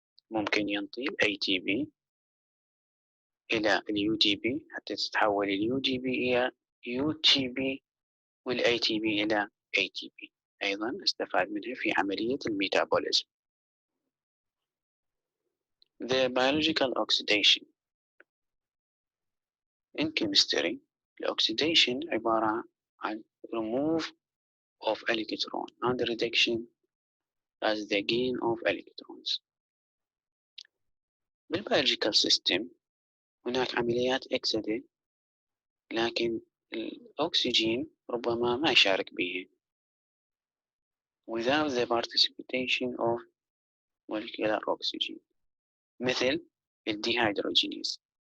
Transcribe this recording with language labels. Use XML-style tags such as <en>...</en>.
<ar>ممكن ينطي ال ATP إلى ال UTP حتى تتحول ال UTP إلى UTP وال ATP إلى ATP، أيضا استفاد منها في عملية الميتابوليزم.</ar> <en>The biological oxidation in chemistry.</en> <ar>الأكسيديشن عبارة عن</ar> <en>remove of electron and reduction as the gain of electrons.</en> <ar>بالبيولوجيكال سيستم هناك عمليات أكسدة، لكن الأكسجين ربما ما يشارك بها</ar> <en>without the participation of molecular oxygen،</en> <ar>مثل الديهيدروجينيز.</ar>